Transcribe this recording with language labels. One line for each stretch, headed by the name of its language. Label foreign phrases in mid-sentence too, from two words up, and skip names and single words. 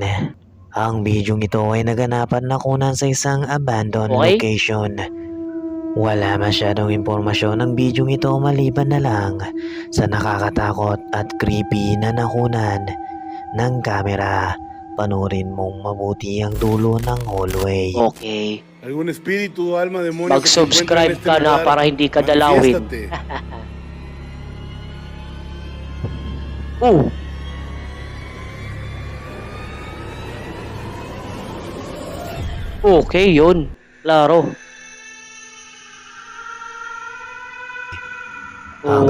Filipino: Ang bidyong ito ay naganapan na kunan sa isang abandoned Okay. location. Wala masyadong impormasyon ang bidyong ito maliban na lang sa nakakatakot at creepy na nakunan ng kamera. Panurin mong mabuti ang dulo ng hallway. Okay.
Spanish: Algún espíritu o alma demonio que se encuentra
Filipino: Mag-subscribe
Spanish: en este
Filipino: ka na
Spanish: lugar,
Filipino: para hindi ka dalawin.
Spanish: manifiéstate.
Filipino: Oh. Okay, yun. Klaro. Ang